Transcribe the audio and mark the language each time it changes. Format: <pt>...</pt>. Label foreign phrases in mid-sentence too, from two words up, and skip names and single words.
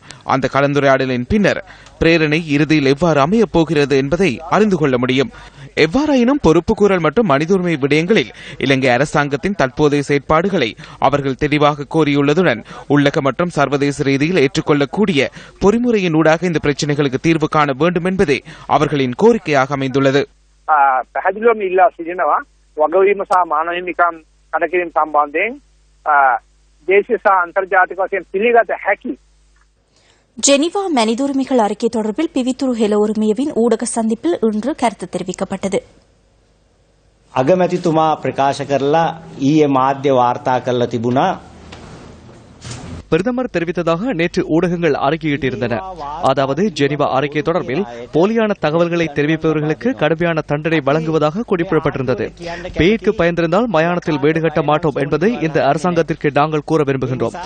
<ta>அந்த கலந்துரையாடலின் பின்னர் பிரேரணை இறுதியில் எவ்வாறு அமையப் போகிறது என்பதை அறிந்து கொள்ள முடியும். எவ்வாறாயினும் பொறுப்புக்கூறல் மற்றும் மனித உரிமை விடயங்களில் இலங்கை அரசாங்கத்தின் தற்போதைய செயற்பாடுகளை அவர்கள் தெளிவாக கோரியுள்ளதுடன் உள்ளக மற்றும் சர்வதேச ரீதியில் ஏற்றுக்கொள்ளக்கூடிய பொறிமுறையின் ஊடாக இந்த பிரச்சினைகளுக்கு தீர்வு காண வேண்டும் என்பதே அவர்களின் கோரிக்கையாக அமைந்துள்ளது.</ta> <si>පැහැදිලිවම ඉල්ලා සිටිනවා වගවීම සහ මානව හිමිකම් කඩකිරීම සම්බන්ධයෙන් දේශීය සහ අන්තර්ජාතික වශයෙන් පිළිගත හැකි</si> <ta>ஜெனீவா மனித உரிமைகள் அறிக்கை தொடர்பில் பிவித்துரு ஹெலோருமியவின் ஊடக சந்திப்பில் இன்று கருத்து தெரிவிக்கப்பட்டது.</ta> <si>අගමැතිතුමා ප්‍රකාශ කරලා ඊයේ මාධ්‍ය වාර්තා කරලා තිබුණා.</si> <ta>பிரதமர் தெரிவித்ததாக நேற்று ஊடகங்கள் அறிக்கையிட்டிருந்தன. அதாவது ஜெனீவா அறிக்கை தொடர்பில் போலியான தகவல்களை தெரிவிப்பவர்களுக்கு கடுமையான தண்டனை வழங்குவதாக குறிப்பிடப்பட்டிருந்தது. பேய்க்கு பயந்திருந்தால் மயானத்தில் வீடு கட்ட மாட்டோம் என்பதை இந்த அரசாங்கத்திற்கு நாங்கள் கூற விரும்புகின்றோம்.</ta>